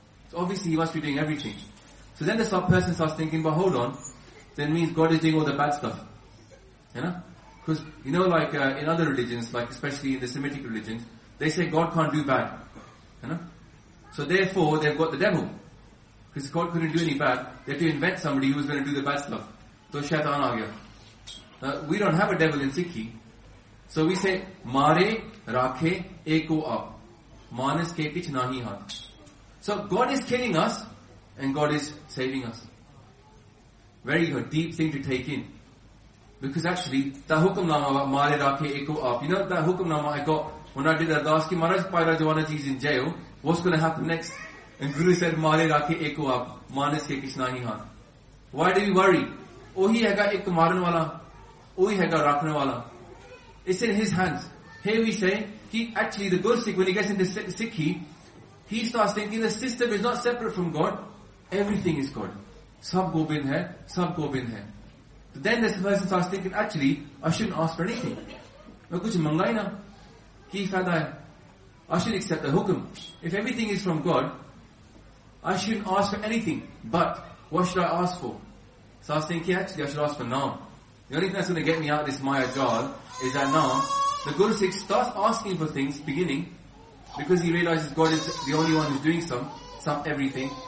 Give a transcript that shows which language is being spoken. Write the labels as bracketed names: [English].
[English] So obviously, He must be doing everything. So then this person starts thinking, but hold on, then means God is doing all the bad stuff. You know? Because, you know, like in other religions, like especially in the Semitic religions, they say God can't do bad. You know? So therefore, they've got the devil. Because God couldn't do any bad, they have to invent somebody who is going to do the bad stuff. [Punjabi] So ਸ਼ੈਤਾਨ ਆ ਗਯਾ. [English] We don't have a devil in Sikhi. So we say, [Punjabi] ਮਾਰੇ ਰਾਖੇ ਏਕੋ ਆਪ. Manas ke kich nahi haath. [English] So God is killing us, and God is saving us. Very good, deep thing to take in. Because actually, [Punjabi] ta hukum nama mare rakhe eko aap. [English] You know that hukum nama I got when I did Ardaas ki Maharaj Pai Rajawana ji is in jail. What's going to happen next? And Guru said, [Punjabi] ਮਾਰੇ ਰਾਖੇ ਏਕੋ ਆਪ. Manas ke kich nahi haath. [English] Why do we worry? [Punjabi] ਓਹੀ ਹੈਗਾ ਏਕ ਮਾਰਨ ਵਾਲਾ. [English] It's in his hands. Here we say, actually the Guru Sikh, when he gets into Sikhi, he starts thinking the system is not separate from God. Everything is God. [Punjabi] Sab gobind hai, sab gobind hai. [English] So then this person starts thinking, actually, I shouldn't ask for anything. [Punjabi] ਮੈਂ ਕੁਛ ਮੰਗਾ ਹੀ ਨਾ. ਕੀ ਫ਼ਾਇਦਾ ਹੈ? [English] I should accept the hukum. If everything is from God, I shouldn't ask for anything. But, what should I ask for? So I was thinking, actually, I should ask for naam. The only thing that's going to get me out of this Maya jar is that now the Guru Sikh starts asking for things beginning because he realizes God is the only one who's doing some everything.